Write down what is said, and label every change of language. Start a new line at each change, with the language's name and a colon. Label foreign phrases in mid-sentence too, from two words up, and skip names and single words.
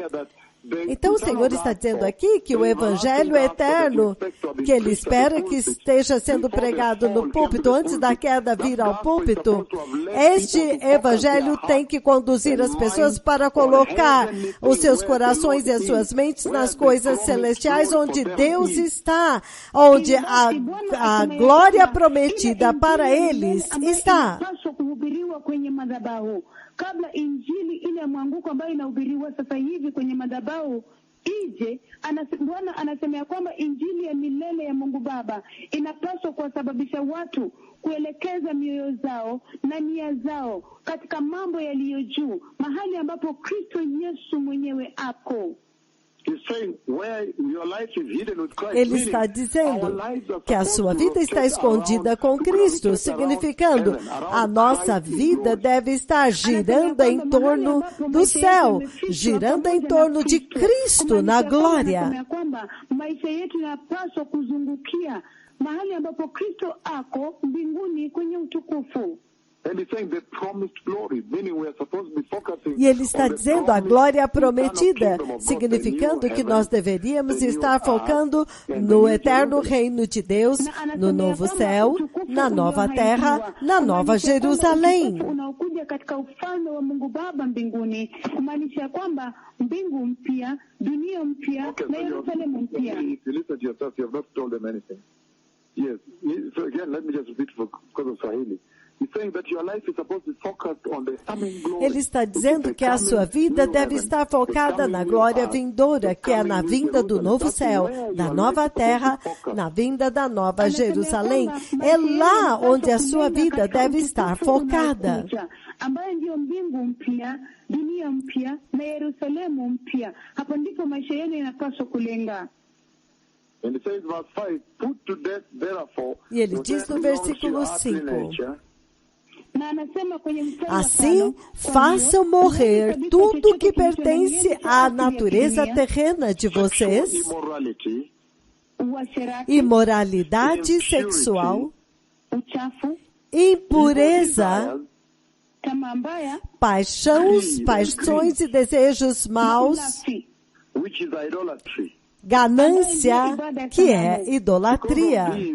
Portuguese: Então o Senhor está dizendo aqui que o evangelho eterno, que Ele espera que esteja sendo pregado no púlpito, antes da queda vir ao púlpito, este evangelho tem que conduzir as pessoas para colocar os seus corações e as suas mentes nas coisas celestiais, onde Deus está, onde a glória prometida para eles está.
Swahili: Kabla injili ile mwanguko ambayo inahubiriwa sasa hivi kwenye madhabahu ije, Bwana anasema ya kwamba injili ya milele ya Mungu Baba inapaswa kuwasababisha watu kuelekeza mioyo zao na nia zao katika mambo yaliyo juu, mahali ambapo Kristo Yesu mwenyewe ako.
Portuguese: Ele está dizendo que a sua vida está escondida com Cristo, significando a nossa vida deve estar girando em torno do céu, girando em torno de Cristo na glória.
Swahili: Mahali ambapo Kristo ako mbinguni kwenye utukufu.
Portuguese: E ele está dizendo a glória prometida, significando que nós deveríamos estar focando no eterno reino de Deus, no novo céu, na nova terra, na nova Jerusalém.
Swahili: Unaokuja katika ufalme wa Mungu Baba mbinguni, kumaanisha kwamba mbingu mpya, dunia mpya na Yerusalemu mpya.
English: Yes. So again, let me just repeat because of Swahili. He's saying that your life is supposed to focus on the coming glory.
Portuguese: Ele está dizendo que a sua vida deve estar focada na glória vindoura, que é na vinda do novo céu, da nova terra, na vinda da nova Jerusalém. É lá onde a sua vida deve estar focada.
Swahili: Ambaye ndio mbingu mpya, dunia mpya na Yerusalemu mpya. Hapo ndipo maisha yenu yanapaswa kulenga.
English: And it says, verse 5, put to death, therefore,
Portuguese: e ele diz no versículo 5, assim, façam morrer tudo que pertence à natureza terrena de vocês, imoralidade sexual, impureza, paixões e desejos maus, ganância, que é idolatria.